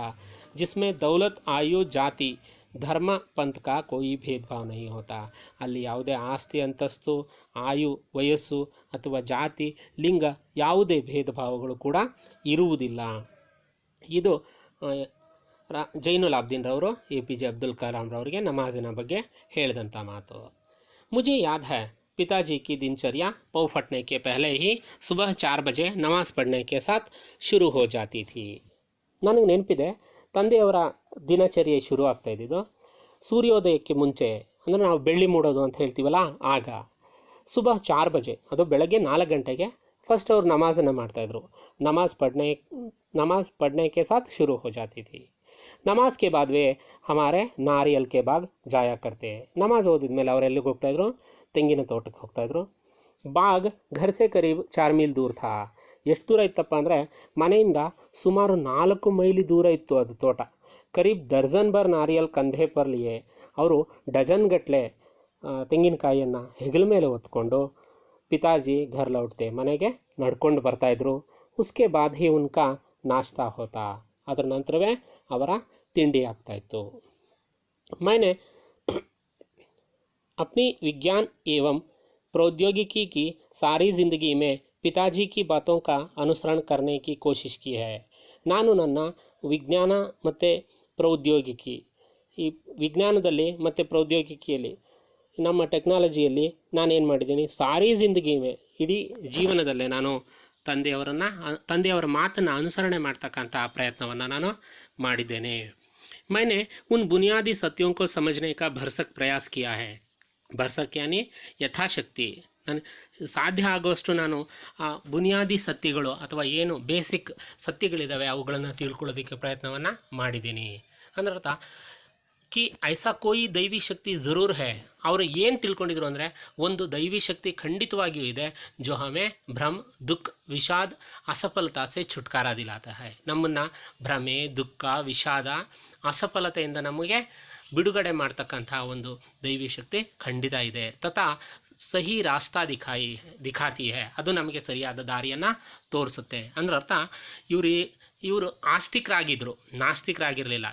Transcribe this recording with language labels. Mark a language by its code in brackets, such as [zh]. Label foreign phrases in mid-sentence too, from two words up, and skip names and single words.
[hi] जिसमें दौलत आयु जाति धर्म पंथ का कोई भेद भाव नहीं होता, [kn] ಅಲ್ಲಿ ಯಾವುದೇ ಆಸ್ತಿ ಅಂತಸ್ತು ಆಯು ವಯಸ್ಸು ಅಥವಾ ಜಾತಿ ಲಿಂಗ ಯಾವುದೇ ಭೇದ ಭಾವಗಳು ಕೂಡ ಇರುವುದಿಲ್ಲ. ಇದು ಜೈನುಲ್ ಆಬ್ದೀನ್ ರವರು APJ ಅಬ್ದುಲ್ ಕಲಾಂ ರವರಿಗೆ ನಮಾಜಿನ ಬಗ್ಗೆ ಹೇಳಿದಂಥ ಮಾತು. [hi] ಮುझे याद है पिताजी की दिनचर्या पौ फटने के पहले ही सुबह 4 बजे नमाज़ पढ़ने के साथ शुरू हो जाती थी. [kn] ನನಗೆ ನೆನಪಿದೆ, ತಂದೆಯವರ ದಿನಚರ್ಯೆ ಶುರು ಆಗ್ತಾ ಇದ್ದಿದ್ದು ಸೂರ್ಯೋದಯಕ್ಕೆ ಮುಂಚೆ, ಅಂದರೆ ನಾವು ಬೆಳ್ಳಿ ಮೂಡೋದು ಅಂತ ಹೇಳ್ತೀವಲ್ಲ, ಆಗ [hi] सुबह 4 बजे, [kn] ಅದು ಬೆಳಗ್ಗೆ 4 ಗಂಟೆಗೆ ಫಸ್ಟ್ ಅವರು ನಮಾಜನ್ನು ಮಾಡ್ತಾಯಿದ್ರು. [hi] नमाज पढ़ने के साथ शुरू हो जाती थी. नमाज के बाद वे हमारे नारियल के बाग जाया करते. [kn] ನಮಾಜ್ ಓದಿದ ಮೇಲೆ ಅವರೆಲ್ಲಿಗೆ ಹೋಗ್ತಾಯಿದ್ರು, ತೆಂಗಿನ ತೋಟಕ್ಕೆ ಹೋಗ್ತಾಯಿದ್ರು. [hi] बाग घर से करीब 4 मील दूर था. [kn] ಎಷ್ಟು ದೂರ ಇತ್ತಪ್ಪ ಅಂದರೆ ಮನೆಯಿಂದ ಸುಮಾರು 4 ಮೈಲಿ ದೂರ ಇತ್ತು ಅದು ತೋಟ. [hi] करीब दर्जन भर नारियल कंधे पर लिए, [kn] ಅವರು ಡಜನ್ ಗಟ್ಟಲೆ ತೆಂಗಿನಕಾಯಿಯನ್ನು ಹೆಗಲ ಮೇಲೆ ಹೊತ್ಕೊಂಡು [hi] पिताजी घर लौटते, [kn] ಮನೆಗೆ ನಡ್ಕೊಂಡು ಬರ್ತಾಯಿದ್ರು. [hi] उसके बाद ही उनका नाश्ता होता, [kn] ಅದರ ನಂತರವೇ ಅವರ ತಿಂಡಿ ಆಗ್ತಾಯಿತ್ತು. [hi] मैंने अपनी विज्ञान एवं प्रौद्योगिकी की सारी ज़िंदगी में पिताजी की बातों का अनुसरण करने की कोशिश की है. [kn] ನಾನು ನನ್ನ ವಿಜ್ಞಾನ ಮತ್ತು ಪ್ರೌದ್ಯೋಗಿಕಿ, ಈ ವಿಜ್ಞಾನದಲ್ಲಿ ಮತ್ತು ಪ್ರೌದ್ಯೋಗಿಕಿಯಲ್ಲಿ, ನಮ್ಮ ಟೆಕ್ನಾಲಜಿಯಲ್ಲಿ ನಾನೇನು ಮಾಡಿದ್ದೀನಿ, [hi] सारी ज़िंदगी में, [kn] ಇಡೀ ಜೀವನದಲ್ಲೇ ನಾನು ತಂದೆಯವರ ಮಾತನ್ನು ಅನುಸರಣೆ ಮಾಡ್ತಕ್ಕಂಥ ಪ್ರಯತ್ನವನ್ನು ನಾನು ಮಾಡಿದ್ದೇನೆ. [hi] मैंने उन बुनियादी सत्यों को समझने का भरसक प्रयास किया है. भरसक यानी [kn] ಯಥಾಶಕ್ತಿ ನಾನು ಸಾಧ್ಯ ಆಗುವಷ್ಟು ನಾನು ಆ ಬುನಿಯಾದಿ ಸತ್ಯಗಳು ಅಥವಾ ಏನು ಬೇಸಿಕ್ ಸತ್ಯಗಳಿದ್ದಾವೆ ಅವುಗಳನ್ನು ತಿಳ್ಕೊಳ್ಳೋದಕ್ಕೆ ಪ್ರಯತ್ನವನ್ನು ಮಾಡಿದ್ದೀನಿ. ಅಂದ್ರೆ ಅರ್ಥ [hi] कि ऐसा कोई दैवी शक्ति ज़रूर है. [kn] ಅವರು ಏನು ತಿಳ್ಕೊಂಡಿದ್ರು ಅಂದರೆ ಒಂದು ದೈವಿ ಶಕ್ತಿ ಖಂಡಿತವಾಗಿಯೂ ಇದೆ. [hi] जो हमें भ्रम दुःख विषाद असफलता से छुटकारा दिलाता है. [kn] ನಮ್ಮನ್ನು ಭ್ರಮೆ ದುಃಖ ವಿಷಾದ ಅಸಫಲತೆಯಿಂದ ನಮಗೆ ಬಿಡುಗಡೆ ಮಾಡ್ತಕ್ಕಂಥ ಒಂದು ದೈವಿ ಶಕ್ತಿ ಖಂಡಿತ ಇದೆ. [hi] तथा सही रास्ता दिखाती है. [kn] ಅದು ನಮಗೆ ಸರಿಯಾದ ದಾರಿಯನ್ನು ತೋರಿಸುತ್ತೆ. ಅಂದ್ರೆ ಅರ್ಥ ಇವರು ಆಸ್ತಿಕರಾಗಿದ್ದರು, ನಾಸ್ತಿಕರಾಗಿರಲಿಲ್ಲ.